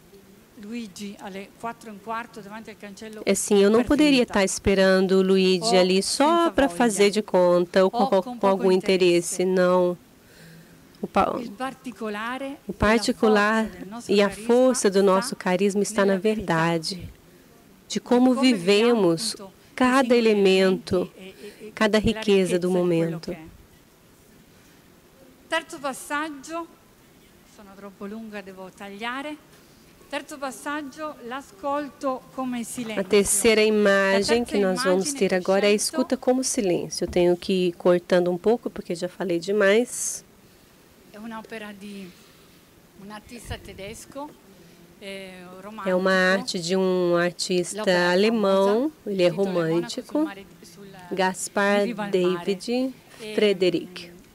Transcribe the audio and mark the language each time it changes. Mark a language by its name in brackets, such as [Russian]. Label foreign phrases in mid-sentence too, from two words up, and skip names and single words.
[Portuguese] Assim, eu não poderia estar esperando o Luigi ali só para fazer de conta ou com algum interesse, não. O particular e a força do nosso carisma está na verdade, de como vivemos cada elemento, cada riqueza do momento. [Italian] Terzo passaggio, sono troppo lunga, devo tagliare. Terzo passaggio, l'ascolto come silenzio. [Portuguese] A terceira imagem que nós vamos ter agora é a escuta como silêncio. Eu tenho que ir cortando um pouco, porque já falei demais. É uma arte de um artista alemão, ele é romântico, Gaspar David Friedrich.